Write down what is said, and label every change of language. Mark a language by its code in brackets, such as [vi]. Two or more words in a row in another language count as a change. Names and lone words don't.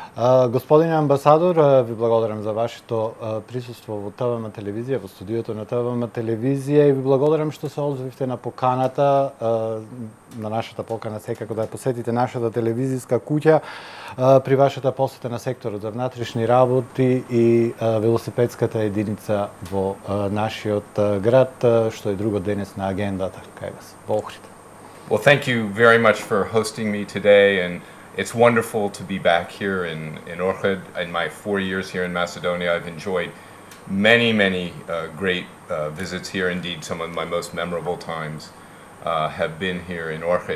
[mk] Господине амбасадор, ви благодарам за вашето присуство во ТВМ телевизија, во студиото на ТВМ телевизија, и ви благодарам што се озвивте на поканата, на нашата покана секако да ја посетите нашата телевизиска куќа при вашата посета на секторот за внатрешни работи и велосипедската единица во нашиот град, што е друго денес на агендата кај вас во Охрид. [en] Well, thank you very much for hosting me today, and it's wonderful to be back here in Ohrid. In my 4 years here in Macedonia, I've enjoyed many great visits here. Indeed, some of my most memorable times have been here in Ohrid.